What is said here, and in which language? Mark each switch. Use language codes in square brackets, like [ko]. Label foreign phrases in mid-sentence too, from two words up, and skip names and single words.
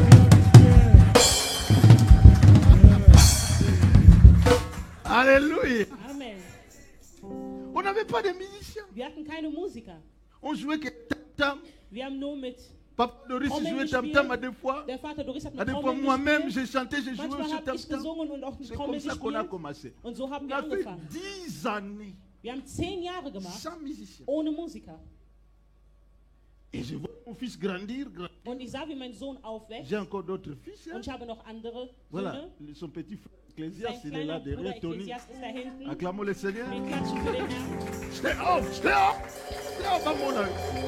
[fr] Alléluia. Amen. On n'avait pas de musiciens. [de] Wir hatten keine Musiker. [fr] On jouait que tam-tam. [de] Wir haben nur mit, Papa Doris Trommel [fr] jouait [de] gespielt. [fr] tam-tam à deux fois. [de] der Vater Doris hat [fr] À [de] mit [fr] deux fois, [de] Trommel [fr] moi-même, [de] gespielt. [fr] j'ai chanté, j'ai joué [de] Manchmal [fr] aussi [de] habe ich [fr] tam-tam. [de] gesungen und auch mit [fr] C'est comme [de] Trommel [fr] ça qu'on a [de] gespielt. [fr] commencé. [de] Und so haben [fr] On [de] wir [fr] a fait [de] angefangen. [fr] 10 années [de] Wir haben 10 Jahre gemacht, [fr] sans musicien. [de] ohne Musiker. [fr] Et je vois mon fils grandir. [de] Und ich sah, wie mein Sohn aufwächst. [fr] J'ai encore d'autres fils. hein. [de] Und ich habe noch andere [fr] Voilà, [de] Söhne. [fr] son petit frère [de] Sein [fr] Ecclésias, il est [de] kleiner [fr] là [de] Bruder [fr] derrière Tony. [de] Ekklesiast ist da hinten. [fr] Acclamons le Seigneur. [de] Wir klatschen für den Herrn. [en] Stay up, stay up. Stay up, [fr] à mon âge.